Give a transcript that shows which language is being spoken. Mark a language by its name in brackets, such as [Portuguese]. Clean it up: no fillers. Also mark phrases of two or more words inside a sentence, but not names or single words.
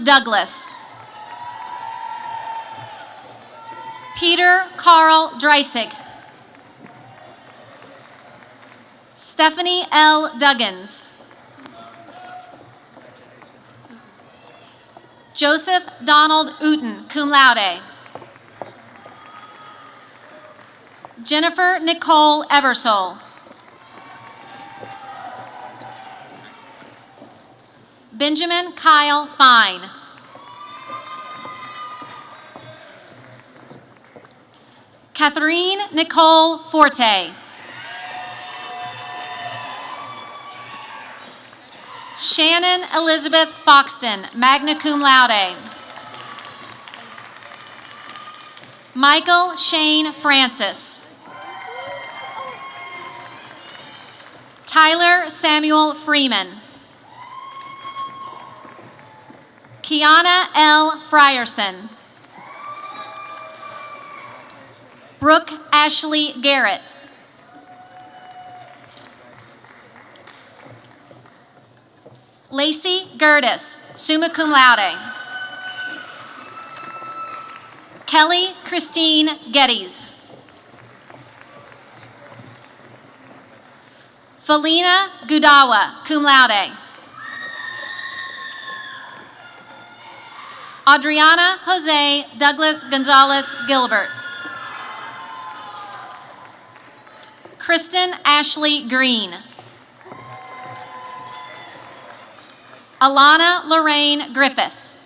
[English] Douglas, Peter Carl Dreisig, Stephanie L. Duggins, Joseph Donald Uten, [Latin] cum laude. [English] Jennifer Nicole Eversole. Benjamin Kyle Fine. Catherine Nicole Forte. Shannon Elizabeth Foxton, [Latin] magna cum laude. [English] Michael Shane Francis. Tyler Samuel Freeman. Kiana L. Frierson. Brooke Ashley Garrett. Lacey Gertis, [Latin] summa cum laude. [English] Kelly Christine Geddes. Felina Gudawa, [Latin] cum laude. [English] Adriana Jose Douglas Gonzalez Gilbert. Kristen Ashley Green. Alana Lorraine Griffith.